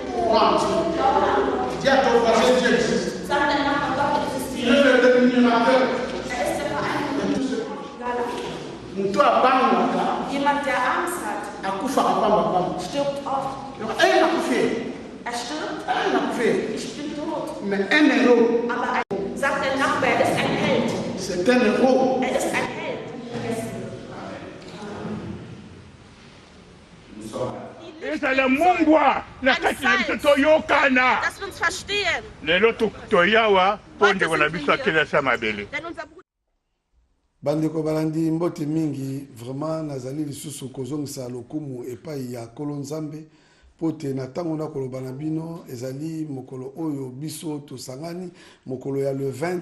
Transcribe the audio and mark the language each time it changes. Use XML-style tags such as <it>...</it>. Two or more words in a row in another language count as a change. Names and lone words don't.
<fr>crois en Dieu. Dis à ton voisin, Dieu existe. Il est le dénominateur de tout ce que</fr> <de>Jemand, der Angst hat, stirbt oft. Er stirbt. Ich bin tot. Aber sagt der Nachbar, er ist ein Held. Er ist ein Held.</de> <ln>Ezala mungwa na kati na biso toyokana.</ln> <de>Dass wir uns verstehen.</de> <ln>Lelo toyawa ponde kona biso akela sa mabele. Bandeko balandi mbote mingi vraiment nazali lisusu kozongisa lokumu epai ya Nkolo Nzambe pote na tango na koloba na bino ezali mokolo oyo biso tosangani mokolo ya le</ln>